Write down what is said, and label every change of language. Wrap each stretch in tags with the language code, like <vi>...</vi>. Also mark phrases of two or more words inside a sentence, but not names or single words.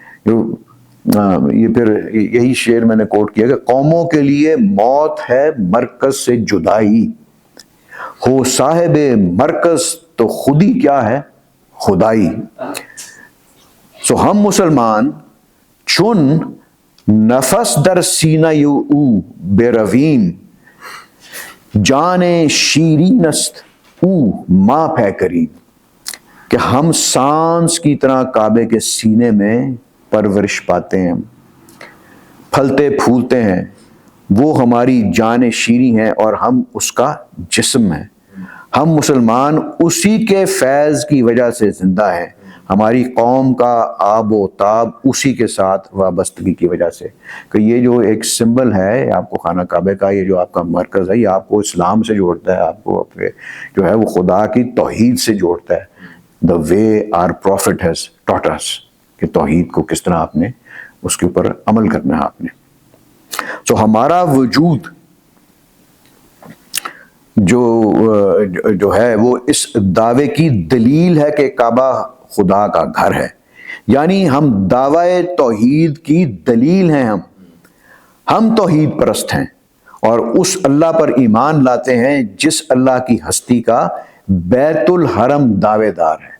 <ur>یہ پھر یہی شعر میں نے کوٹ کیا کہ قوموں کے لیے موت ہے مرکز سے جدائی، ہو صاحب مرکز تو خودی کیا ہے خدائی۔</ur> <fa>سو ہم مسلمان چون نفس در سینہ او بے رویم، جان شیرین است او ماں پہ کریم،</fa> <ur>کہ ہم سانس کی طرح کعبے کے سینے میں پرورش پاتے ہیں، پھلتے پھولتے ہیں، وہ ہماری جان شیریں ہیں اور ہم اس کا جسم ہیں۔ ہم مسلمان اسی کے فیض کی وجہ سے زندہ ہیں، ہماری قوم کا آب و تاب اسی کے ساتھ وابستگی کی وجہ سے۔ کہ یہ جو ایک سمبل ہے آپ کو خانہ کعبے کا، یہ جو آپ کا مرکز ہے، یہ آپ کو اسلام سے جوڑتا ہے، آپ کو اپنے جو ہے وہ خدا کی توحید سے جوڑتا ہے۔</ur> <en>The way our prophet has taught us،</en> <ur>کہ توحید کو کس طرح آپ نے اس کے اوپر عمل کرنا ہے آپ نے۔ تو ہمارا وجود جو ہے وہ اس دعوے کی دلیل ہے کہ کعبہ خدا کا گھر ہے، یعنی ہم دعوی توحید کی دلیل ہیں، ہم توحید پرست ہیں اور اس اللہ پر ایمان لاتے ہیں جس اللہ کی ہستی کا بیت الحرم دعوے دار ہے۔</ur>